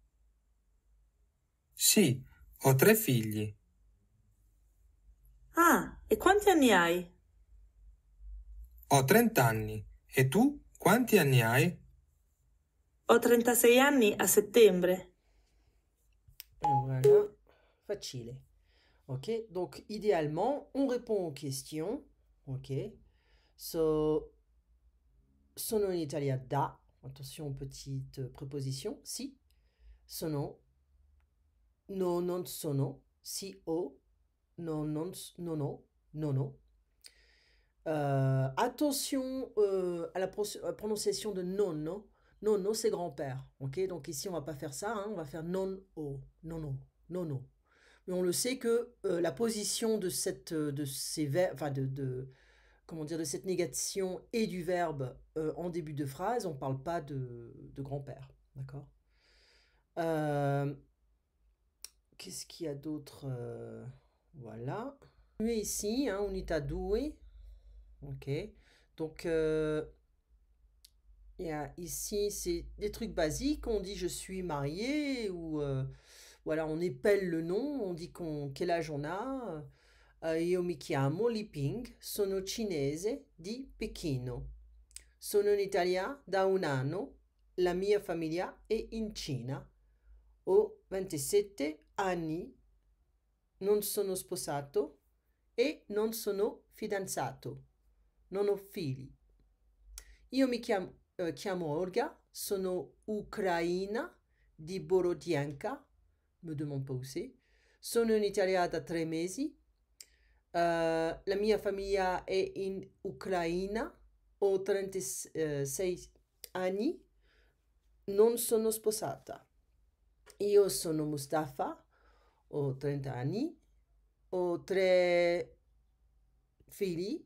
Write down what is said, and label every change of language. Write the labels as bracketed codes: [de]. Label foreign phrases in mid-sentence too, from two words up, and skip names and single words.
[it] Sì, ho 3 figli. Ah, e quanti anni hai? Ho 30 anni. E tu? Quanti anni hai? Ho 36 anni a settembre. [fr] Voilà, facile. Ok, donc idéalement, on répond aux questions. [it] Ok, so, sono in Italia da, [fr] attention petite préposition, [it] si, sono, no, non sono, si, o, no, non, no, no, no, no. [fr] Attention à la prononciation de nonno. Nonno, c'est grand-père. Ok, donc ici, on va pas faire ça. Hein, on va faire non-o. Non-no. Non-no. Mais on le sait que la position de de ces verbes, enfin comment dire, de cette négation et du verbe en début de phrase, on parle pas de grand-père. D'accord. Qu'est-ce qu'il y a d'autre voilà. Ici, hein, unità 2. Ok. Donc, ici, c'est des trucs basiques. On dit je suis marié ou voilà, on épelle le nom, on dit quel âge on a. [it] Io mi chiamo Liping, sono cinese di Pechino. Sono in Italia da un anno, la mia famiglia è in Cina. Ho 27 anni, non sono sposato e non sono fidanzato. Non ho figli. Io mi chiamo Olga, sono ucraina di Borodianka, [fr] me demande pas où c'est. [it] Sono in Italia da 3 mesi. La mia famiglia è in Ucraina, ho 36 anni, non sono sposata. Io sono Mustafa, ho 30 anni, ho 3 figli.